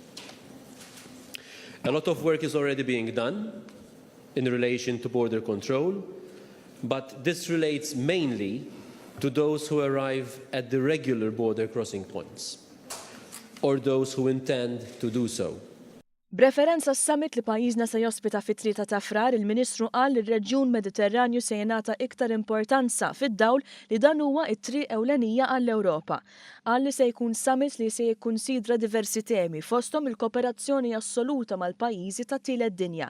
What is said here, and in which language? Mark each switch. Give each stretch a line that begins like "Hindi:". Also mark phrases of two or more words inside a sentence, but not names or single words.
English: A lot of work is already being done in relation to border control, but this relates mainly to those who arrive at the regular border crossing points, or those who intend to do so.
Maltese: B'referenza s-summit li pajjiżna se jospita fit-3 ta' frar, il-Ministru qal li r-Reġjun Mediterranju se jingħata iktar importanza fid-dawl li dan huwa t-triq ewlenija għall-Ewropa. Qal li se jkun summit li se jikkunsidra diversi temi fosthom il-kooperazzjoni assoluta mal-pajjiżi tat-tielet dinja.